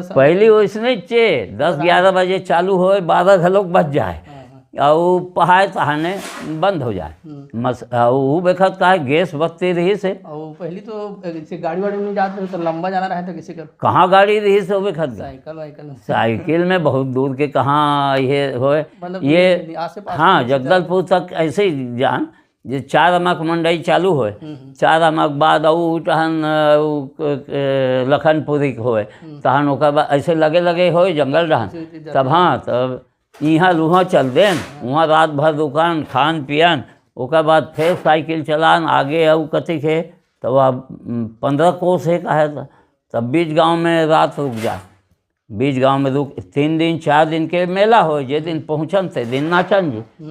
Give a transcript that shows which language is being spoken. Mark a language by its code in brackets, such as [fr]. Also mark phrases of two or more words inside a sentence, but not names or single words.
[hne] पहली वैसने चे 10-11 बजे चालू हो, 12 घलोक बज जाए और पहाड़ तहाने बंद हो जाए। वो बेखत का है गैस बत्ती रही से। और पहली तो जैसे गाड़ी वाड़ी में जाते तो लंबा जाना रहा था किसी का, कहाँ गाड़ी रही से वो बेखत साइकिल साइकिल में बहुत दूर के कहाँ ये होए, मतलब ये आस पास। हाँ, जगदलपुर तक ऐसे ही जान जे 4 अमाक मंडई चालू होए, 4 अमाक बाद ऊ तहन लखनपुरी होए, तहन ओकर बाद ऐसे लगे लगे होए जंगल रहन। तब हाँ, तब यहाँ लूहाँ चल देन, वहाँ रात भर दुकान खान पियन, ओकर बाद फिर साइकिल चलान आगे आऊ कथी के। तब अब 15 कोस है का है, तब बीच गांव में रात रुक जा, बीच गांव में रुक 3 दिन 4 दिन के मेला हो, जे दिन पहुँचन ते दिन नाचन जी।